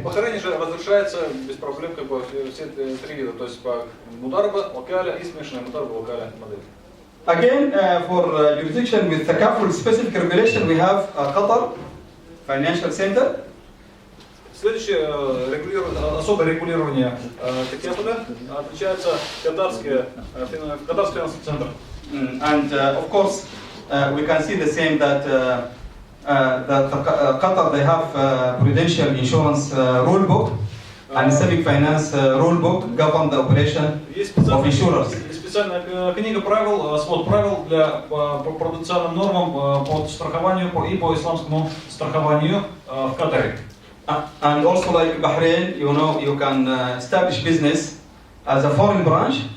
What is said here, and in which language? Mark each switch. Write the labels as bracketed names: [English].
[Russian] В Бахрейне же разрешается без проблем как бы все три вида, то есть по мудараба, вакаля и смешанная мудараба, вакаля модель. [English] Again, for jurisdiction with takaful specific regulation, we have Qatar Financial Center. [Russian] Следующее особое регулирование такефуля отличается катарский финансовый центр. [English] And of course, we can see the same that Qatar, they have prudential insurance rule book and Islamic finance rule book govern the operation of insurers. [Russian] Специальная книга правил, свод правил по проденциальным нормам, по страхованию и по исламскому страхованию в Катаре. [English] And also like Bahrain, you know, you can establish business as a foreign branch.